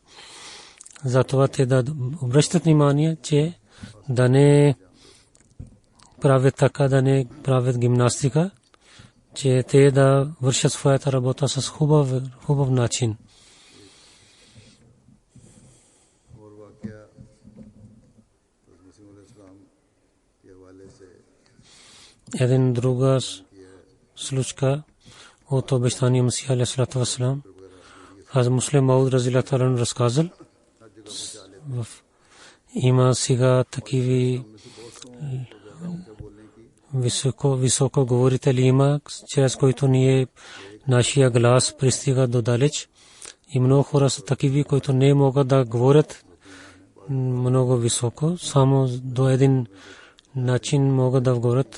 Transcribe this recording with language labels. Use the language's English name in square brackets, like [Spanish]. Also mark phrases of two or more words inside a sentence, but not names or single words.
[Bulgarian] Затова те да обръщат внимание, че да не правят така, да не правят гимнастика, че те да вършат своята работа с хубав начин. Един друга случка от обещания Масия [Arabic] عليه الصلاة والسلام. [Bulgarian] Аз Муслим Мауд [Arabic] رضي الله عنه [Bulgarian] разказал. Има сега такива високо говорители има, чрез които ние нашия глас пристига до далеч. И много хора са такива, които не могат да говорят много високо, само до един начин могат да говорят.